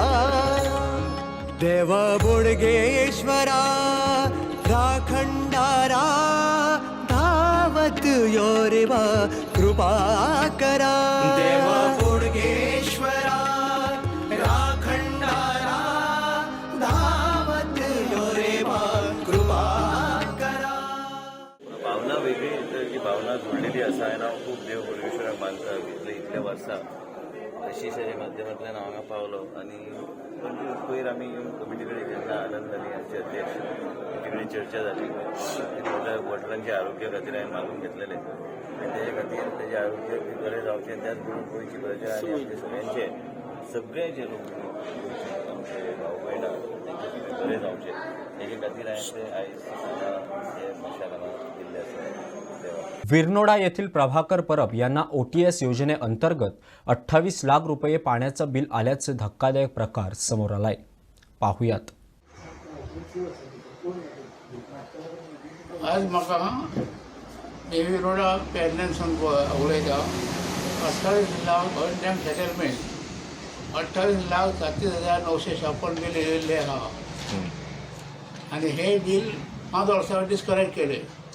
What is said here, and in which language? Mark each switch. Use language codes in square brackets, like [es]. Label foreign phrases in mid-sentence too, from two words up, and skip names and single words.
[kok] देव बोडगेश्वरा राखणदारा धावत योरेवा कृपा करा. देव बोडगेश्वरा राखणदारा धावत योरेवा कृपा करा. भावना वेगळी तर जी भावना जोडलेली असा आहे ना खूप देव बोडगेश्वराक मानता इतल्या वर्सां अशीशेच्या माध्यमांतल्यान हांगा पावलो आनी पयर आमी कमिटी कडेन जेन्ना आनंद जाली हाचे अध्यक्ष तेजे कडेन चर्चा जाली मोठ्या वडिलांच्या आरोग्या खातीर हांवें मागून घेतलेले आनी तेजे खातीर तेजे आरोग्य बरें जावचें त्याच बरोबर गोंयची प्रजा आनी आमचे सगळे जे लोक आमचे भाव भयणां तेंचे बरें जावचें तेजे खातीर हांवें ते आयज हे मशाला दिल्ले आसा. [mr] विरनोडा येथील प्रभाकर परब यांना OTS योजनेअंतर्गत 28 लाख रुपये पाण्याचं बिल आल्याचे धक्कादायक प्रकार समोर आलाय. पाहुयात. [kok] आज म्हाका विरनोडा पेरनेनसून उलयता 28 लाख [en] one time settlement [kok] 28,37,956 बिल येयल्लें आहा आनी हे बिल 5 वर्सां डिस्कनेक्ट केले.